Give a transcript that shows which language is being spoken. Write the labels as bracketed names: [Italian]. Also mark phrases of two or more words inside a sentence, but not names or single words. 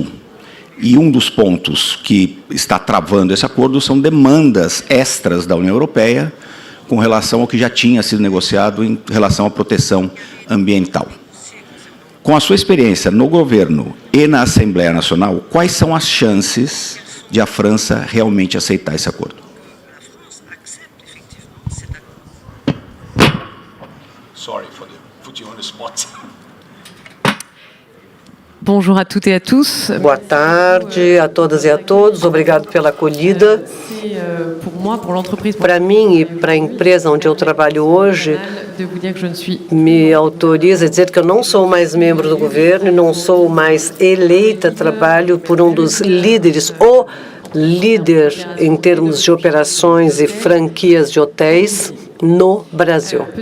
[Portuguese] E um dos pontos que está travando esse acordo são demandas extras da União Europeia com relação ao que já tinha sido negociado em relação à proteção ambiental. Com a sua experiência no governo e na Assembleia Nacional, quais são as chances de a França realmente aceitar esse acordo? [English] Sorry for putting you on the spot. [French] Bonjour à toutes et à tous. [Portuguese] Boa tarde a todas e a todos. Obrigado pela acolhida. Para mim e para a empresa onde eu trabalho hoje, me autoriza a dizer que eu não sou mais membro do governo e não sou mais eleita. Trabalho por um dos líderes, o líder em termos de operações e franquias de hotéis no Brasil.